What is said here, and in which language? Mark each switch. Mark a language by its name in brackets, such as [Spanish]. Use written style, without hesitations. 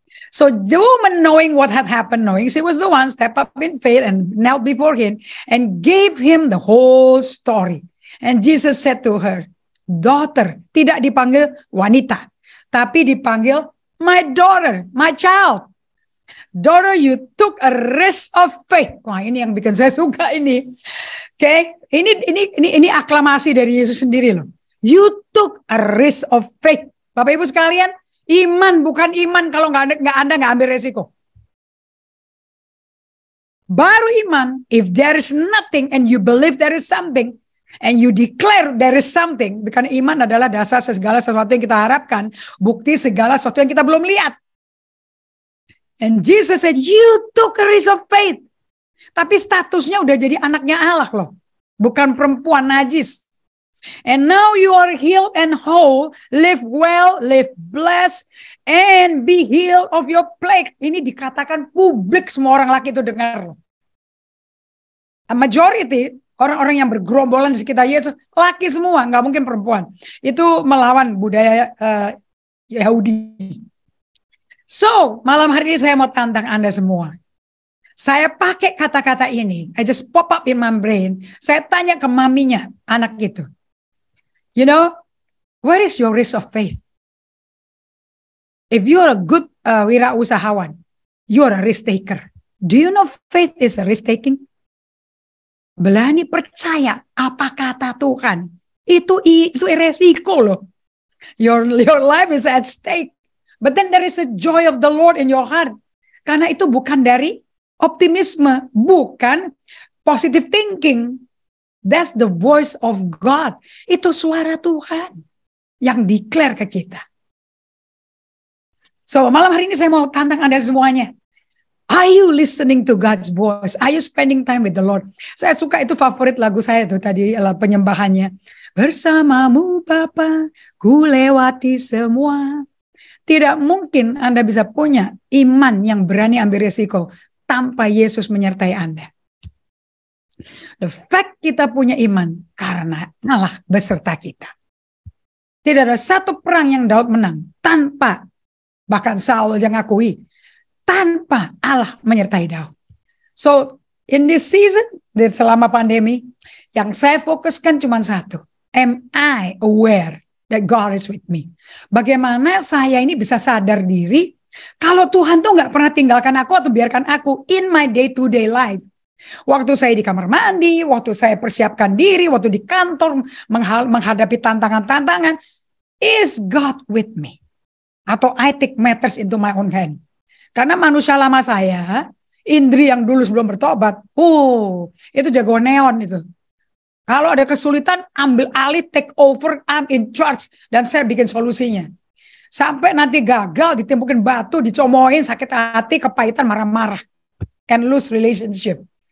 [English] So the woman, knowing what had happened, knowing she was the one, step up in faith and knelt before him and gave him the whole story. And Jesus said to her, daughter. [Indonesian] Tidak dipanggil wanita, tapi dipanggil [English] my daughter, my child. Daughter, you took a risk of faith. [Indonesian] Wah, ini yang bikin saya suka ini. Oke, ini aklamasi dari Yesus sendiri loh. [English] You took a risk of faith. [Indonesian] Bapak Ibu sekalian, iman bukan iman kalau Anda nggak ambil resiko. Baru iman, [English] if there is nothing and you believe there is something, [Indonesian] and you declare there is something, karena iman adalah dasar segala sesuatu yang kita harapkan, bukti segala sesuatu yang kita belum lihat. [English] And Jesus said, you took a risk of faith. [Indonesian] Tapi statusnya udah jadi anaknya Allah loh, bukan perempuan najis. [English] And now you are healed and whole, live well, live blessed, and be healed of your plague. [Indonesian] Ini dikatakan publik, semua orang laki itu dengar. [English] A majority, [Indonesian] orang-orang yang bergerombolan di sekitar Yesus, laki semua, nggak mungkin perempuan. Itu melawan budaya Yahudi. So, malam hari ini saya mau tantang Anda semua. Saya pakai kata-kata ini, [English] I just pop up in my brain. [Indonesian] Saya tanya ke maminya, anak itu. [English] You know, where is your risk of faith? If you're a good wirausahawan, you're a risk taker. Do you know faith is a risk taking? [Indonesian] Berani percaya apa kata Tuhan. Itu resiko loh. [English] Your life is at stake. But then there is a joy of the Lord in your heart. [Indonesian] Karena itu bukan dari optimisme, bukan positive thinking. [English] That's the voice of God. [Indonesian] Itu suara Tuhan yang declare ke kita. So, malam hari ini saya mau tantang Anda semuanya. [English] Are you listening to God's voice? Are you spending time with the Lord? [Indonesian] Saya suka, itu favorit lagu saya tuh tadi, penyembahannya. Bersamamu Bapa, ku lewati semua. Tidak mungkin Anda bisa punya iman yang berani ambil resiko tanpa Yesus menyertai Anda. [English] The fact [Indonesian] kita punya iman karena Allah beserta kita. Tidak ada satu perang yang Daud menang tanpa, bahkan Saul yang akui, tanpa Allah menyertai Daud. [English] So in this season, [Indonesian] selama pandemi, yang saya fokuskan cuma satu. [English] Am I aware that God is with me? [Indonesian] Bagaimana saya ini bisa sadar diri kalau Tuhan tuh nggak pernah tinggalkan aku atau biarkan aku [English] in my day-to-day life. [Indonesian] Waktu saya di kamar mandi, waktu saya persiapkan diri, waktu di kantor menghadapi tantangan-tantangan, [English] is God with me? Atau I take matters into my own hand? [Indonesian] Karena manusia lama saya, Indri yang dulu sebelum bertobat, itu jago neon itu. Kalau ada kesulitan, ambil alih, [English] take over, I'm in charge, [Indonesian] dan saya bikin solusinya. Sampai nanti gagal, ditimpukin batu, dicomoin, sakit hati, kepahitan, marah-marah, [English] and lose relationship.